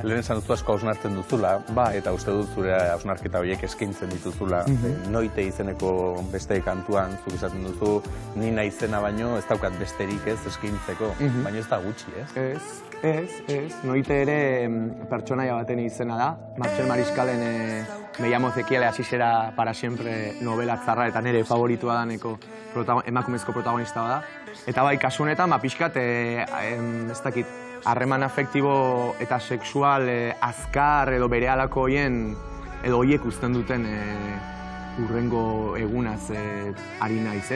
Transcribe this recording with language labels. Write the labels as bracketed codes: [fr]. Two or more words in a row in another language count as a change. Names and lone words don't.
[eu] Lehen esan duzu asko hausnartzen duzula, eta uste dut zure hausnarketa horiek eskaintzen dituzula. Noite izeneko beste kantuan, zuk esaten duzu, ni naizena baino ez daukat besterik ez eskaintzeko, baina ez da gutxi, ez? Ez. Noite ere pertsonaia baten izena da. Martxel Mariskalen Me llamo Ezequiel, así será para siempre novela tzarra eta nire favoritua daneko emakumezko protagonista da. Eta bai, kasu honetan, pixkat, ez dakit, harreman afektibo eta sexual azkar edo berehalako hoien, edo hoiek uzten duten urrengo egunaz ari naiz, ez?